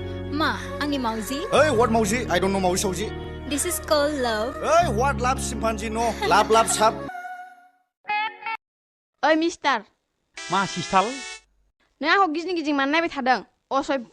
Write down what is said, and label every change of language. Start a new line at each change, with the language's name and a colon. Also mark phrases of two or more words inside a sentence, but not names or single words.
Bodo: Ma, angin mauzi.
English: Hey, what mauzi? I don't know mauzi sauzi. This is called love. Hey, what love chimpanzee no? Love sap.
Bodo: ओइ मिस्टार मा सिस्टाल नों आंखौ गिजिं गिजिं मानो नायबाय थादों असभ्य